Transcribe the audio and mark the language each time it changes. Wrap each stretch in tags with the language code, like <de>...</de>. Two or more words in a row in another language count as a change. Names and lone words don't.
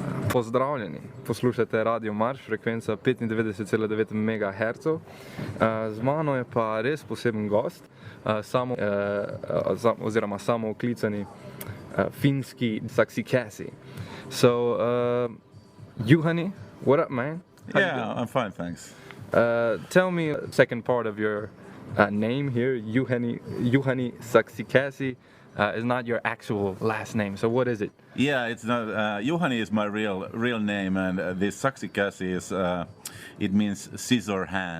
<sl>Pozdravljeni, poslušate Radio Marš, frekvenca 95,9 MHz. Z mano je pa res poseben gost, samooklicani finski Saksikäsi.</sl> <en>So, Juhani, what up, man? Yeah, I'm fine, thanks. Tell me the second part of your name here, Juhani Saksikäsi. Is not your actual last name. So what is it? Yeah, it's not. Juhani is my real name, and this Saksikäsi is it means scissor hand.</en>